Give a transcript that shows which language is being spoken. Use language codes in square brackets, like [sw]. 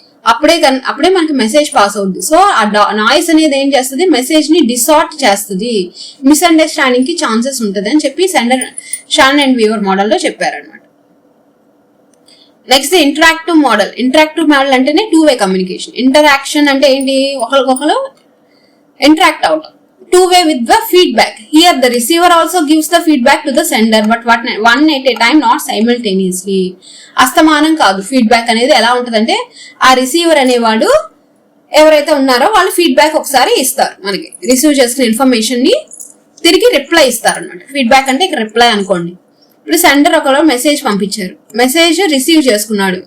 [te] అప్పుడే మనకి message pass అవుద్ది. సో ఆ నాయిస్ అనేది ఏం చేస్తుంది, మెసేజ్ ని డిసార్ట్ చేస్తుంది, మిస్అండర్స్టాండింగ్ కి ఛాన్సెస్ ఉంటుంది అని చెప్పి షాన్ అండ్ వీవర్ మోడల్లో చెప్పారనమాట. Next interactive model. Interactive model అంటేనే 2-way కమ్యూనికేషన్. ఇంటరాక్షన్ అంటే ఏంటి, ఒకరికొకరు ఇంటరాక్ట్ అవటం. [en] 2-way with the feedback. Here the receiver also gives the feedback to the sender, but one at a time, not simultaneously. [te] అస్తమానం కాదు. Feedback అనేది ఎలా ఉంటుందంటే ఆ రిసీవర్ అనేవాడు ఎవరైతే ఉన్నారో వాళ్ళు ఫీడ్బ్యాక్ ఒకసారి ఇస్తారు, మనకి రిసీవ్ చేసుకున్న ఇన్ఫర్మేషన్ ని తిరిగి రిప్లై ఇస్తారు అనమాట. ఫీడ్బ్యాక్ అంటే ఇక్కడ రిప్లై అనుకోండి. ఇప్పుడు సెండర్ ఒకరు మెసేజ్ పంపించారు, మెసేజ్ రిసీవ్ చేసుకున్నాడు.